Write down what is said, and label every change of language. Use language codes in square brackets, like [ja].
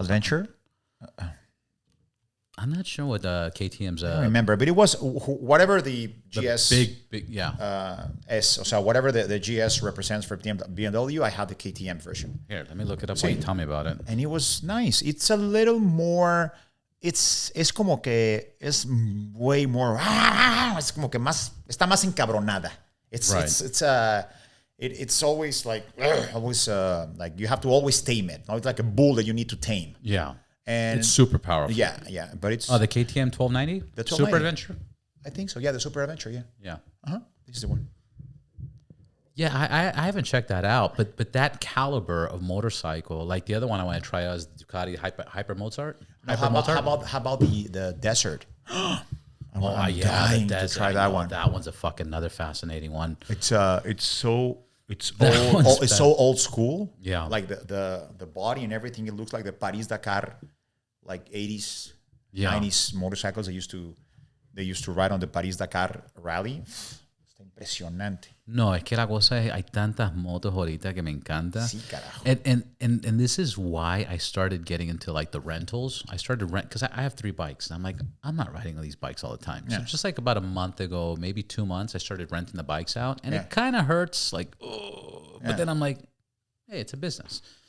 [en] Adventure? I'm not sure what the KTM's. I don't remember, but it was whatever the GS. Big, yeah. So whatever the GS represents for BMW, I had the KTM version. Here, let me look it up while you tell me about it. And it was nice. It's a little more. [es] Es como que es [en] way more. [es] Es como que está más encabronada. [en] It's always like like you have to always tame it. It's like a bull that you need to tame. Yeah. And it's super powerful. Yeah. But it's the KTM 1290? The 1290. Super Adventure? I think so. Yeah, the Super Adventure. Yeah. Yeah. This is the one. Yeah, I haven't checked that out, but that caliber of motorcycle, like the other one I want to try out is Ducati Hyper Mozart. How about the Desert? I'm dying to try that one. That one's a fucking another fascinating one. It's so old school. Yeah, like the body and everything. It looks like the Paris Dakar, like 80s, 90s motorcycles. They used to ride on the Paris Dakar rally. [es] Está impresionante. No, es que la cosa es, hay tantas motos ahorita que me encanta. Sí, carajo. [en] And this is why I started getting into like the rentals. I started to rent because I have 3 bikes. And I'm like, I'm not riding on these bikes all the time. So just like about a month ago, maybe 2 months, I started renting the bikes out. And it kind of hurts, like, oh. But then I'm like, hey, it's a business.